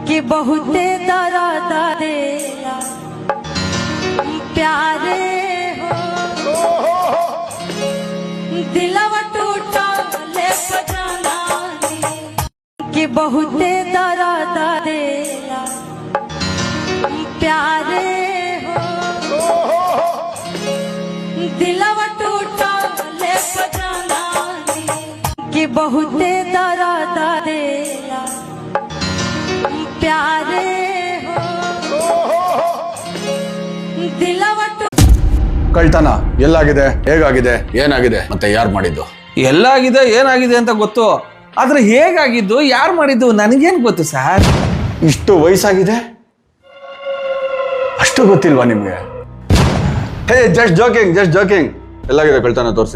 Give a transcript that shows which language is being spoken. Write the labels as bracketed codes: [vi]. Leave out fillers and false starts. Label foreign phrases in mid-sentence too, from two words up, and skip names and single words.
[bho] कि बहुते दर्द देला प्यारे हो दिलवा टूटा ले पजाना कि बहुते दर्द देला प्यारे हो दिलवा टूटा ले पजाना कि बहुते दर्द देला प्यारे हो दिलवा [kn] ಕಳ್ತನ ಎಲ್ಲಾಗಿದೆ, ಹೇಗಾಗಿದೆ, ಏನಾಗಿದೆ, ಮತ್ತೆ ಯಾರು ಮಾಡಿದ್ದು? ಎಲ್ಲಾಗಿದೆ ಏನಾಗಿದೆ ಅಂತ ಗೊತ್ತು, ಆದ್ರೆ ಹೇಗಾಗಿದ್ದು ಯಾರು ಮಾಡಿದ್ದು ನನಗೇನು ಗೊತ್ತು ಸರ್. ಇಷ್ಟು ವಯಸ್ಸಾಗಿದೆ ಅಷ್ಟು ಗೊತ್ತಿಲ್ವಾ ನಿಮ್ಗೆ? ಹೇ [en] just joking. [kn] ಎಲ್ಲಾಗಿದೆ ಕಳ್ತನ ತೋರಿಸಿ.